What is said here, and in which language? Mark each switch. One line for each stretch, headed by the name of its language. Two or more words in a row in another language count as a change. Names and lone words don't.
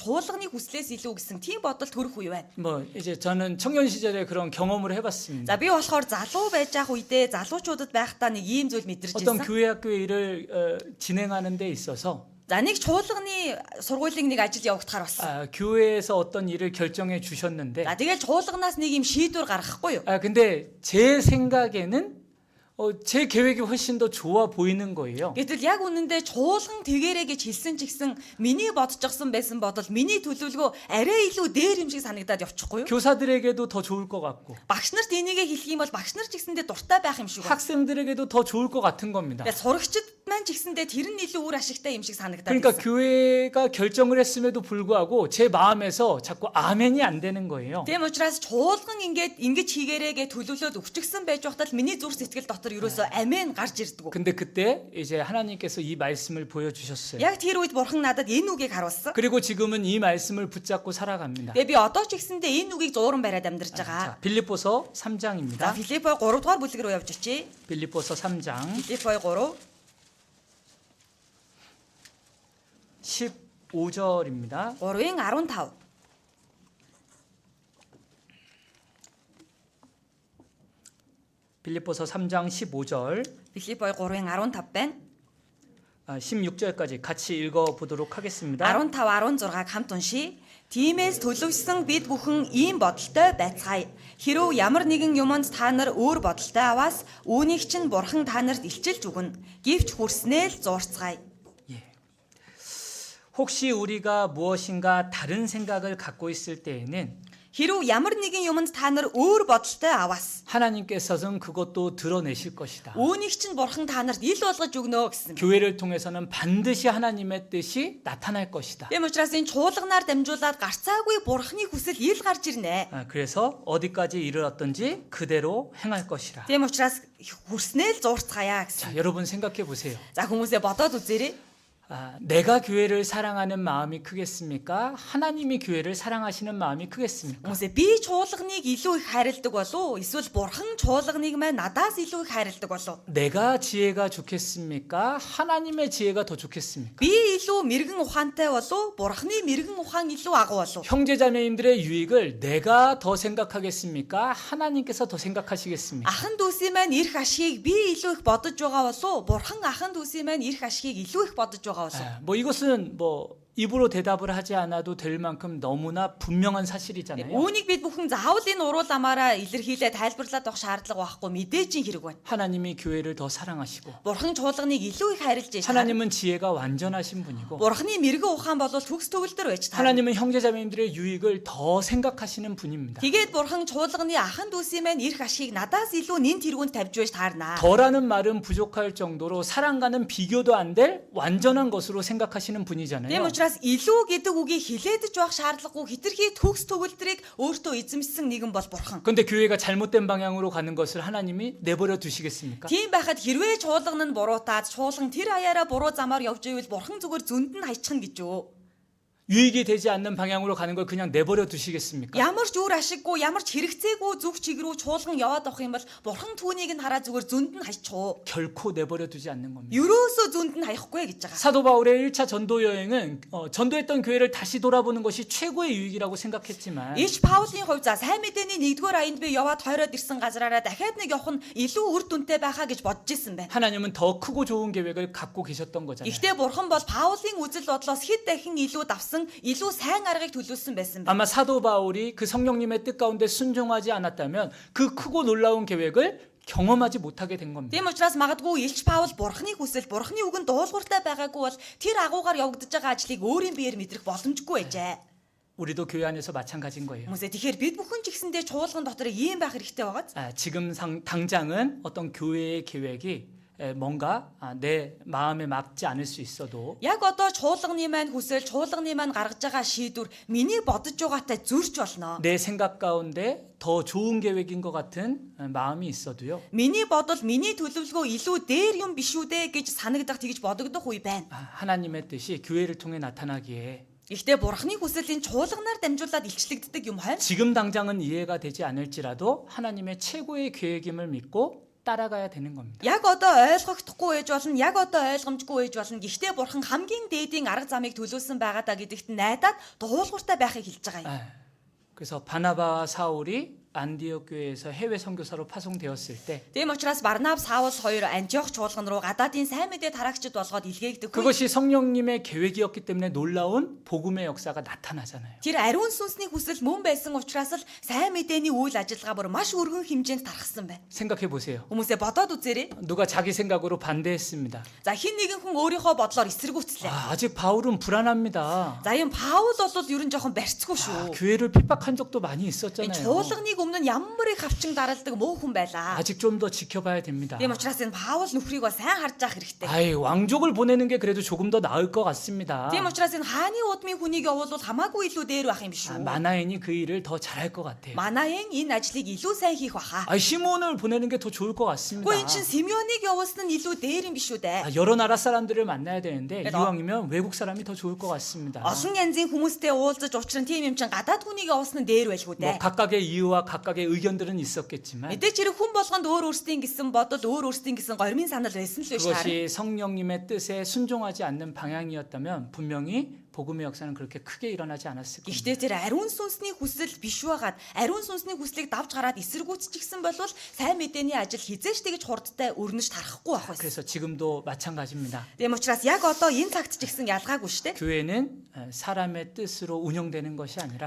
Mongolian: Чуулганы хүслээс илүү гэсэн тийм бодол төрөх үе байна.
Korean: 뭐 이제 저는 청년 시절에 그런 경험을 해봤습니다.
Mongolian: За би болохоор залуу байж байгаа үедээ залуучуудад байхдаа нэг ийм зүйл мэдэрч
Korean: 어떤
Mongolian: ирсэн.
Korean: 교회 학교 일을 진행하는 데 있어서
Mongolian: За нэг чуулганы сургуулийн нэг ажил явагдахаар болсон.
Korean: 교회에서 어떤 일을 결정해 주셨는데
Mongolian: За тэгэл чуулганаас нэг юм шийдвэр гаргахгүй юу?
Korean: 근데 제 생각에는 제 계획이 훨씬 더 좋아 보이는 거예요.
Mongolian: Гэтэл яг үнэндээ чуулган тэгэрэй гэж хэлсэн ч гэсэн миний бодчихсон байсан бодол миний төлөвлөгөө арай илүү дээр юм шиг санагдаад явчихгүй юу?
Korean: 교사들에게도 더 좋을 것 같고
Mongolian: Багш нарт энийгээ хэлэх юм бол багш нар ч гэсэндээ дуртай байх юм шиг байна.
Korean: 학생들에게도 더 좋을 것 같은 겁니다.
Mongolian: Тэгээ сурагчид маань ч гэсэндээ тэр нь илүү үр ашигтай юм шиг санагдаад
Korean: 그러니까
Mongolian: байна.
Korean: 교회가 결정을 했음에도 불구하고 제 마음에서 자꾸 아멘이 안 되는 거예요.
Mongolian: Тийм учраас чуулган ингэж хийгээрэй гэж төлөвлөөд өвчгсөн байж байхдаа л миний зүрх сэтгэл дотор ерөөсөө амен гарч ирдэг.
Korean: 근데 그때 이제 하나님께서 이 말씀을 보여주셨어요.
Mongolian: Яг тэр үед бурхан надад энэ үгийг харуулсан.
Korean: 그리고 지금은 이 말씀을 붙잡고 살아갑니다.
Mongolian: Тэгээ би одоо ч гэсэндээ энэ үгийг зууран бариад амьдарч байгаа.
Korean: 자, 빌립보서
Mongolian: За
Korean: 3장입니다.
Mongolian: Филиппо 3 дугаар бүлэг рүү явж очие.
Korean: 빌립보서 3장
Mongolian: Филиппо 3
Korean: 15절입니다.
Mongolian: 3-ын 15.
Korean: 빌립보서 3장 15절.
Mongolian: Филиппо 3-ын 15 байна.
Korean: 16절까지 같이 읽어보도록 하겠습니다.
Mongolian: 15 16-г хамт уншия. Тиймээс төлөвшсөн бид бүхэн ийм бодолтой байцгаая. Хэрв ямар нэгэн юмд та нар өөр бодолтой аваас үүнийг чинь бурхан та нарт илчилж өгнө. Гэвч хүрснээ л зуурцгаая.
Korean: 혹시 우리가 무엇인가 다른 생각을 갖고 있을 때에는
Mongolian: Хэрв ямар нэгэн юмд та нар өөр бодолтой аваас
Korean: 하나님께서는 그것도 드러내실 것이다.
Mongolian: үүнийг чинь бурхан та нарт ил болгож өгнө гэсэн.
Korean: 교회를 통해서는 반드시 하나님의 뜻이 나타날 것이다.
Mongolian: Тийм учраас энэ чуулганаар дамжуулаад гарцаагүй бурханы хүсэл ил гарч ирнэ.
Korean: 그래서 어디까지 이르렀든지 그대로 행할 것이라.
Mongolian: Тийм учраас хүрснээ л зуурцгаая
Korean: 자,
Mongolian: гэсэн.
Korean: 여러분 생각해 보세요.
Mongolian: За хүмүүсээ бодоод үзээрэй.
Korean: 내가 교회를 사랑하는 마음이 크겠습니까? 하나님이 교회를 사랑하시는 마음이 크겠습니까?
Mongolian: Хүмүүсээ би чуулганыг илүү их хайрладаг болов эсвэл бурхан чуулганыг маань надаас илүү их хайрладаг болов.
Korean: 내가 지혜가 좋겠습니까? 하나님의 지혜가 더 좋겠습니까?
Mongolian: Би илүү мэрэгэн ухаантай болов бурханы мэрэгэн ухаан илүү агуу болов.
Korean: 형제자매님들의 유익을 내가 더 생각하겠습니까? 하나님께서 더 생각하시겠습니까?
Mongolian: Ахан дүүсийн маань ирэх ашгийг би илүү их бодож байгаа болов бурхан ахан дүүсийн маань ирэх ашгийг илүү их бодож байгаа болов.
Korean: 뭐 이것은 뭐 입으로 대답을 하지 않아도 될 만큼 너무나 분명한 사실이잖아요.
Mongolian: Үүнийг бид бүхэн заавал энэ урууламаараа илэрхийлээ тайлбарлаад авах шаардлага байхгүй мэдээж ин хэрэг байна.
Korean: 하나님이 교회를 더 사랑하시고
Mongolian: Бурхан чуулганыг илүү их хайрлаж байна.
Korean: 하나님은 지혜가 완전하신 분이고
Mongolian: Бурханы мэрэгэн ухаан бол төгс төгөлдөр байж таа.
Korean: 하나님은 형제자매님들의 유익을 더 생각하시는 분입니다.
Mongolian: Тэгээд бурхан чуулганы ахан дүүсийн маань ирэх ашгийг надаас илүү нэн тэргүүнд тавьж байж таарна.
Korean: 더라는 말은 부족할 정도로 사랑과는 비교도 안 될 완전한 것으로 생각하시는 분이잖아요.
Mongolian: Тийм учраас илүү гэдэг үгийг хилээдэж байх шаардлагагүй хитрхи төгс төгөлдрийг өөртөө эзэмшсэн нэгэн бол бурхан.
Korean: 근데 교회가 잘못된 방향으로 가는 것을 하나님이 내버려 두시겠습니까?
Mongolian: Тийм байхад хэрвээ чуулган нь буруутаад чуулган тэр хаяараа буруу замаар явж ивэл бурхан зүгээр зөнд нь хайчихна гэж юу?
Korean: 유익이 되지 않는 방향으로 가는 걸 그냥 내버려 두시겠습니까?
Mongolian: Ямар ч үр ашиггүй, ямар ч хэрэгцээгүй зүг чиг рүү чуулган яваад авах юм бол бурхан түүнийг нь хараа зүгээр зөнд нь хайчих уу?
Korean: 결코 내버려 두지 않는 겁니다.
Mongolian: Ерөөсөө зөнд нь хаяхгүй гэж байгаа.
Korean: 사도 바울의 1차 전도 여행은 전도했던 교회를 다시 돌아보는 것이 최고의 유익이라고 생각했지만
Mongolian: Ич Паулийн хувьд за сайн мэдээний 1-р аянд би яваад хойроод ирсэн газраараа дахиад нэг явах нь илүү үр дүнтэй байхаа гэж бодож исэн байна.
Korean: 하나님은 더 크고 좋은 계획을 갖고 계셨던 거잖아요.
Mongolian: Гэхдээ бурхан бол Паулийн үзэл бодлоос хэд дахин илүү давсан, илүү сайн аргыг төлөвлөсөн байсан байна.
Korean: 아마 사도 바울이 그 성령님의 뜻 가운데 순종하지 않았다면 그 크고 놀라운 계획을 경험하지 못하게 된 겁니다.
Mongolian: Тийм учраас магадгүй Илч Паул бурханы хүсэл, бурханы үгэнд дуулууртай байгаагүй бол тэр агуугаар явагдаж байгаа ажлыг өөрийн биеэр мэдрэх боломжгүй байжээ.
Korean: 우리도 교회 안에서 마찬가지인 거예요.
Mongolian: Хүмүүсээ тэгэхээр бид бүхэн ч гэсэндээ чуулган дотор ийм байх хэрэгтэй байгааз.
Korean: 지금 당장은 어떤 교회의 계획이 뭔가 내 마음에 맞지 않을 수 있어도
Mongolian: Яг одоо чуулганы маань хүсэл, чуулганы маань гаргаж байгаа шийдвэр миний бодож байгаатай зөрч болно.
Korean: 내 생각 가운데 더 좋은 계획인 것 같은 마음이 있어도요.
Mongolian: Миний бодол, миний төлөвлөгөө илүү дээр юм биш үү дээ гэж санагдах тэгж бодогдох үе байна.
Korean: 하나님의 뜻이 교회를 통해 나타나기에
Mongolian: Гэхдээ бурхны хүсэл энэ чуулганаар дамжуулаад илчлэгддэг юм байна.
Korean: 지금 당장은 이해가 되지 않을지라도 하나님의 최고의 계획임을 믿고 따라가야 되는 겁니다.
Mongolian: Яг одоо ойлгохдохгүй байж болно, яг одоо ойлгомжгүй байж болно. Гэхдээ бурхан хамгийн дээдийн арга замыг төлөвлөсөн байгаа даа гэдэгт найдаад дуулууртай байхыг хэлж байгаа юм.
Korean: 그래서 바나바와 사울이 안디옥 교회에서 해외 선교사로 파송되었을 때
Mongolian: Тийм учраас Барнаб, Саул хоёр Антиох чуулган руу гадаадын сайн мэдээ тараагчид болгоод илгээгдэх.
Korean: 그것이 성령님의 계획이었기 때문에 놀라운 복음의 역사가 나타나잖아요.
Mongolian: Тэр ариун сүнсний хүсэл мөн байсан учраас л сайн мэдээний үйл ажиллагаа бүр маш өргөн хэмжээнд тархсан байна.
Korean: 생각해 보세요.
Mongolian: Хүмүүсээ бодоод үзээрэй.
Korean: 누가 자기 생각으로 반대했습니다.
Mongolian: За хин нэгэн хүн өөрийнхөө бодлоор эсэргүүцлээ.
Korean: 아직 바울은 불안합니다.
Mongolian: За юм Паул бол ер нь жоохон барьцгүй шүү.
Korean: 교회를 핍박한 적도 많이
Mongolian: Энэ
Korean: 있었잖아요.
Mongolian: чуулганыг өмнө нь ямар их хавчин даралдаг муу хүн байлаа.
Korean: 아직 좀 더 지켜봐야 됩니다.
Mongolian: Тийм учраас энэ Паул нөхрийг бол сайн харж авах хэрэгтэй.
Korean: 아이, 왕족을 보내는 게 그래도 조금 더 나을 것 같습니다.
Mongolian: Тийм учраас энэ хааны удмын хүнийг явуулвал хамаагүй илүү дээр байх юм шүү.
Korean: 마나엔이 그 일을 더 잘할 것 같아요.
Mongolian: Манаен энэ ажлыг илүү сайн хийх баха.
Korean: 시몬을 보내는 게 더 좋을 것 같습니다.
Mongolian: Гэхдээ эн чин Симеоныг явуулсан нь илүү дээр юм биш үү дээ.
Korean: 여러 나라 사람들을 만나야 되는데 그래도- 이왕이면 외국 사람이 더 좋을 것 같습니다.
Mongolian: Олон янзын хүмүүстэй уулзаж учран тийм юм чин гадаад хүнийг явуулсан нь дээр байлгүй
Korean: 뭐
Mongolian: дээ.
Korean: 각각의 이유와 각각의 의견들은 있었겠지만
Mongolian: Мэдээч хэрэг хүн болгонд өөр өөрсдийн гэсэн бодол, өөр өөрсдийн гэсэн горимын санал байсан л байж таарна.
Korean: 그것이 성령님의 뜻에 순종하지 않는 방향이었다면 분명히 복음의 역사는 그렇게 크게 일어나지 않았을 겁니다.
Mongolian: Гэхдээ тэр ариун сүнсний хүсэл биш байгаад ариун сүнсний хүслийг давж гараад эсэргүүцчихсэн бол сайн мэдээний ажил хизээш тэгж хурдтай өрнөж тарахгүй байх байсан.
Korean: 그래서 지금도 마찬가지입니다.
Mongolian: Тийм учраас яг одоо энэ цагт ч гэсэн ялгаагүй шүү дээ.
Korean: 교회는 사람의 뜻으로 운영되는 것이 아니라